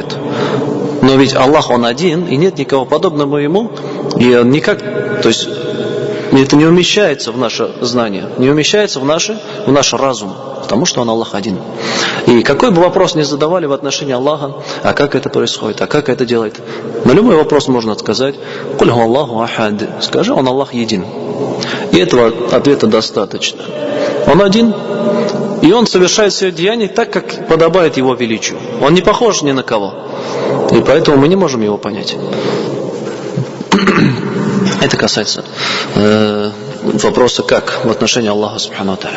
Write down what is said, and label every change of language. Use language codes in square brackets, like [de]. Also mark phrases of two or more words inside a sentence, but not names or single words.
[ru] Но ведь Аллах, Он один, и нет никого подобного Ему, и Он никак, то есть это не умещается в наше знание, не умещается в наш разум, потому что Он Аллах один. И какой бы вопрос ни задавали в отношении Аллаха, а как это происходит, а как это делает, на любой вопрос можно сказать: [ar] «قل هو الله أحد», [ru] скажи, Он Аллах един. И этого ответа достаточно. Он один, и Он совершает все деяния так, как подобает Его величию. Он не похож ни на кого, и поэтому мы не можем Его понять. Это касается вопроса «как» в отношении Аллаха [ar] سبحانه وتعالى.